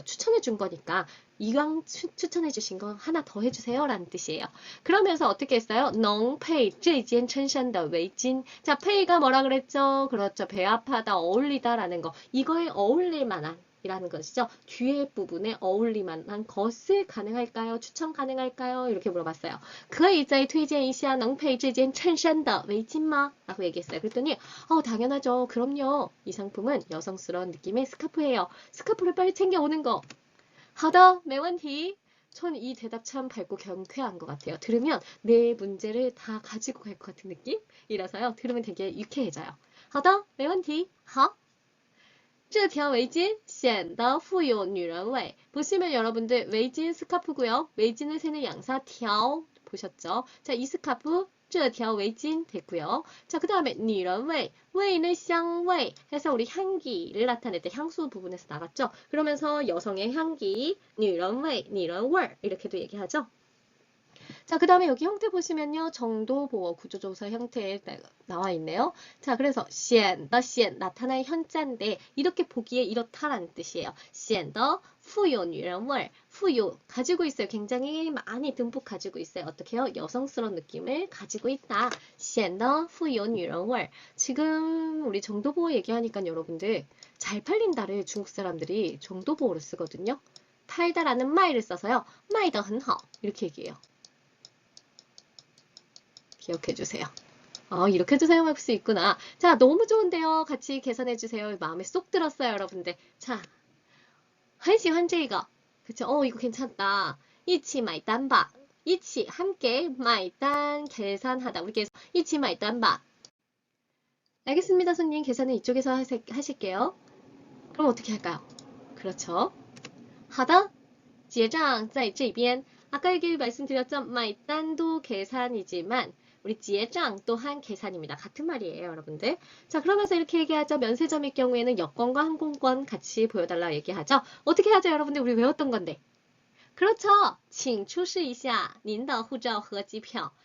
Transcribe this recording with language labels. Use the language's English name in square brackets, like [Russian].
[Korean] 추천해 준 거니까 이왕 추천해 주신 거 하나 더 해주세요 라는 뜻이에요. 그러면서 어떻게 했어요? [Chinese] 能配这件衬衫的围巾 [Korean] 자, 페이가 뭐라 그랬죠? 그렇죠. 배합하다, 어울리다 라는 거. 이거에 어울릴 만한 이라는 것이죠. 뒤에 부분에 어울릴만한 것을 가능할까요? 추천 가능할까요? 이렇게 물어봤어요. [Chinese] 可以再推荐一下能配这件衬衫的围巾吗? [Korean] 라고 얘기했어요. 그랬더니 당연하죠. 그럼요. 이 상품은 여성스러운 느낌의 스카프예요. 스카프를 빨리 챙겨오는 거. [Chinese] 好的,没问题. [Korean] 전 이 대답 참 밝고 경쾌한 것 같아요. 들으면 내 문제를 다 가지고 갈 것 같은 느낌이라서요. 들으면 되게 유쾌해져요. [Chinese] 好的,没问题.好. 这条围巾显得富有女人味. [Korean] 보시면 여러분들围巾 스카프고요. 围巾을 세는 양사 条 보셨죠? 자, 이 스카프 这条围巾 됐고요. 자, 그 다음에 女人味, 味는 香味 해서 우리 향기를 나타낼 때 향수 부분에서 나갔죠? 그러면서 여성의 향기, 女人味, 女人味 이렇게도 얘기하죠? 자, 그 다음에 여기 형태 보시면요. 정도 보어 구조조사 형태에 나와 있네요. 자, 그래서 显的显 나타날 현자인데 이렇게 보기에 이렇다라는 뜻이에요. [Chinese] 显得富有女人味 [Korean] 富有가지고 있어요. 굉장히 많이 듬뿍 가지고 있어요. 어떻게 해요? 여성스러운 느낌을 가지고 있다. [Chinese] 显得富有女人味 [Korean] 지금 우리 정도 보호 얘기하니까 여러분들 잘 팔린다를 중국 사람들이 정도 보호로 쓰거든요. 팔다라는 마이를 써서요. [Chinese] 卖得很好 [Korean] 이렇게 얘기해요. 기억해주세요. 이렇게도 사용할 수 있구나. 자, 너무 좋은데요. 같이 계산해주세요. 마음에 쏙 들었어요, 여러분들. 자, [Chinese] 很喜欢这个. [Korean] 그쵸? 이거 괜찮다. [Chinese] 一起买单吧. [Korean] 一起, 함께, 买单, 계산하다. 우리 계속, [Chinese] 一起买单吧. [Korean] 알겠습니다, 손님. 계산은 이쪽에서 하실게요. 그럼 어떻게 할까요? 그렇죠. [Chinese] 好的,结账在这边. [Korean] 아까 얘기 말씀드렸죠? 买单도 계산이지만 우리 结账 또한 계산입니다. 같은 말이에요, 여러분들. 자, 그러면서 이렇게 얘기하죠. 면세점일 경우에는 여권과 항공권 같이 보여달라고 얘기하죠. 어떻게 하죠, 여러분들? 우리 외웠던 건데. 그렇죠. [Chinese] 请出示一下您的护照和机票.